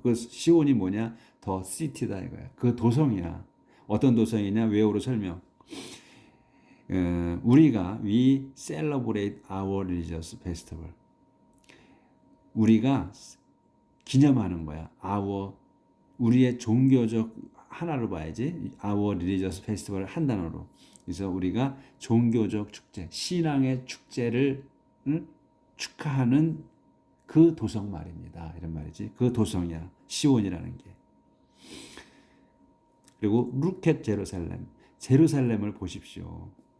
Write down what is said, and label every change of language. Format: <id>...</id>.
<ko>그 시온이 뭐냐? 더 시티다 이거야. 그 도성이야. 어떤 도성이냐? 외우로 설명. 우리가</ko> <en>we celebrate our religious festival.</en> <ko>우리가 기념하는 거야. 우리의 종교적 하나로 봐야지.</ko> <en>our religious festival</en> <ko>한 단어로. 그래서 우리가 종교적 축제, 신앙의 축제를 축하하는 그 도성 말입니다. 이런 말이지. 그 도성이야. 시온이라는 게. 그리고 루켓 제루살렘. 제루살렘을 보십시오.</ko>